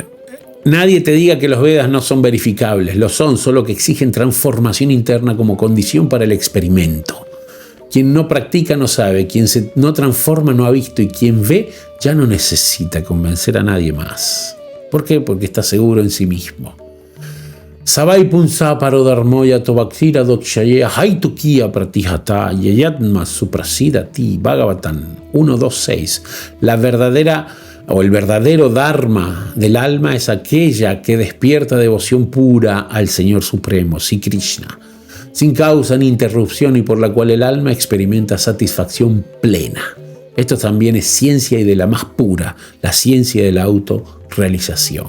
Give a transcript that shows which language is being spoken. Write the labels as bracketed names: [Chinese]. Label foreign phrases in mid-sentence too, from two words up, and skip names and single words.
[Spanish] Nadie te diga que los Vedas no son verificables, lo son, solo que exigen transformación interna como condición para el experimento. Quien no practica no sabe, quien no transforma no ha visto y quien ve ya no necesita convencer a nadie más. ¿Por qué? Porque está seguro en sí mismo. [Sanskrit] Savai punsa parodharmoya tobaktira dokshaya haitukia pratihata yayatma suprasidati Bhagavatam 1.2.6. [Spanish] La verdadera o el verdadero dharma del alma es aquella que despierta devoción pura al Señor Supremo, Sri Krishna, sin causa ni interrupción y por la cual el alma experimenta satisfacción plena. Esto también es ciencia y de la más pura, la ciencia de la autorrealización.